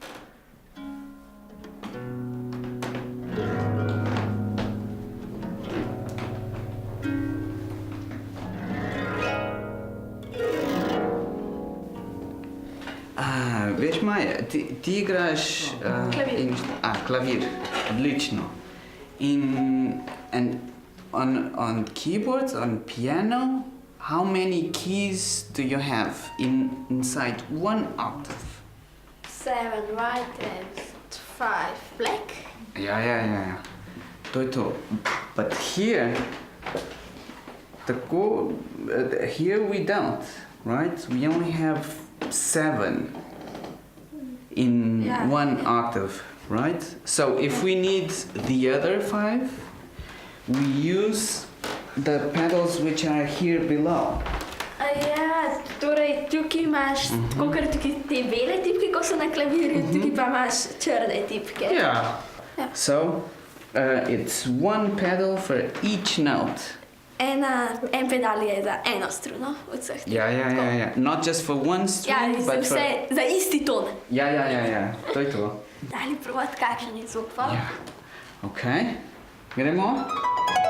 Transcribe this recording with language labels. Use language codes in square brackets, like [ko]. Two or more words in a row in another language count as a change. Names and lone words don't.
[sl] Veš, Maja, ti igraš... Klavir. Klavir. Odlično. [en] And on keyboards, on piano, how many keys do you have inside one octave? 7 white and 5 black. [sl] Ja. To je to. [en] But here, tako, here we don't, right? We only have 7 in one octave, right? So if we need the other 5, we use the pedals which are here below. [sl] Ja, torej tukaj imaš, kakor tukaj te bele tipke, ko so na klavirju, tukaj pa imaš črne tipke. [en] Yeah. So it's one pedal for each note. [sl] En pedal je za eno struno od vseh. Ja. [en] Not just for one string, [sl] Ja, [en] but for... [sl] vse za isti ton. Ja. To je to. Dali provat kakšen je zvok pa? Ja. Okay. Gremo?